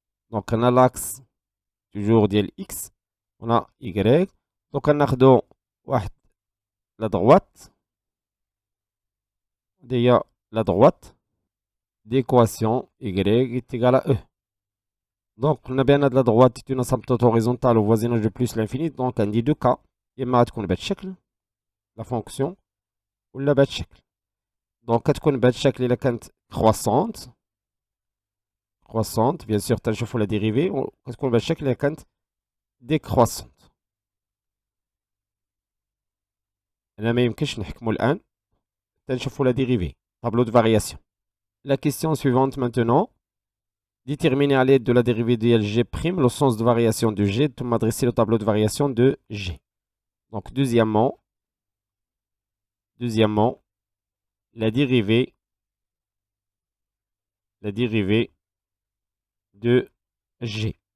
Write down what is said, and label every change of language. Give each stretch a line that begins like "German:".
French: Donc on a l'axe toujours ديال x, on a y. Donc on a واحد la droite. Déjà la droite d'équation y est égale à e. Donc on a bien de la droite est une asymptote horizontale au voisinage de plus l'infini. Donc on dit deux cas.
Arabic: إما تكون بهذا الشكل la fonction ولا بهذا الشكل. Donc كتكون بهذا الشكل إلا كانت croissante.
French: Croissante, bien sûr
Arabic: تنشوفوا la dérivée وكتكون بهذا الشكل إلا كانت décroissante. أنا ما يمكنش نحكموا الآن تنشوفوا la dérivée.
French: Tableau de variation. La question suivante maintenant. Déterminer à l'aide de la dérivée de g' le sens de variation de g. Tu m'adresser le tableau de variation de g. Donc deuxièmement, la dérivée de g.